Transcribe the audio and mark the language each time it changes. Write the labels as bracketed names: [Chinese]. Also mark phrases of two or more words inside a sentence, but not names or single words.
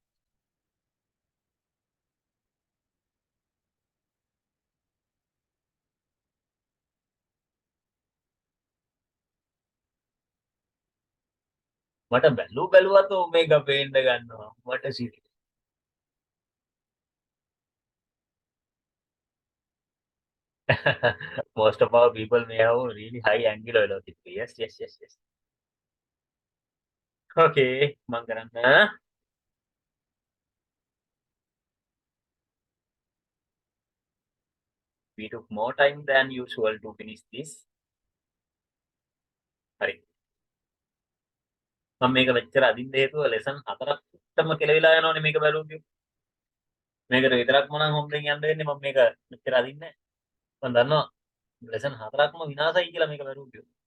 [Sinhala] මට බැලුවත් ඔමේගා පේන්න ගන්නවා. මට සිරි. [English] Most of our people may have really high angular velocity. Yes. [Sinhala] Okay, මම කරන්න. [English] We took more time than usual to finish this. [Sinhala] හරි. මම මේක මෙච්චර අදින්න හේතුව ලෙසන් 4ක්ටම කෙලවිලා යනවනේ මේක බැලුවොත්. මේකට විතරක්ම නම් හොම්බෙන් යන්න වෙන්නේ මම මේක මෙච්චර අදින්නේ නැහැ. මම දන්නවා ලෙසන් 4ක්ම විනාශයි කියලා මේක බැලුවොත්.